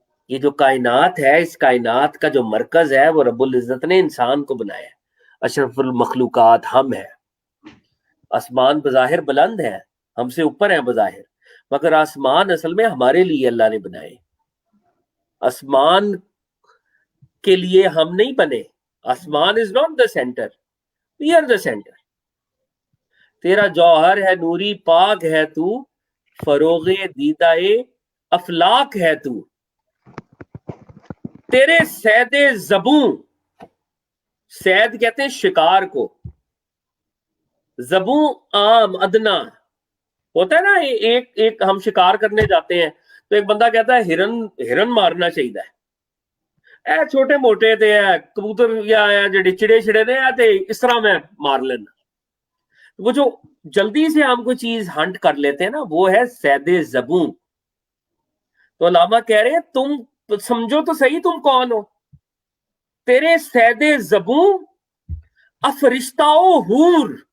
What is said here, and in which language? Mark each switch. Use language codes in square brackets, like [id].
[ur] یہ جو کائنات ہے، اس کائنات کا جو مرکز ہے وہ رب العزت نے انسان کو بنایا ہے. اشرف المخلوقات ہم ہیں. آسمان بظاہر بلند ہے، ہم سے اوپر ہیں بظاہر، مگر آسمان اصل میں ہمارے لیے اللہ نے بنائے. آسمان کے لیے ہم نہیں بنے. [en] Aasman is not the centre, we are the centre. [ur] تیرا جوہر ہے نوری، پاک ہے تو، فروغ دیدائے افلاک ہے تو. تیرے سید زبوں، سید کہتے ہیں شکار کو، زبوں عام ادنا ہوتا ہے نا. ایک ہم شکار کرنے جاتے ہیں تو ایک بندہ کہتا ہے ہرن مارنا چاہیے. [pa] اے چھوٹے موٹے تے کبوتر یا جڑے چڑے چھڑے نے تے اس طرح میں مار لینا. [ur] وہ جو جلدی سے ہم کوئی چیز ہنٹ کر لیتے ہیں نا، وہ ہے سید زبوں. تو علامہ کہہ رہے ہیں تم سمجھو تو صحیح تم کون ہو. تیرے سید زبوں افرشتہ و حور.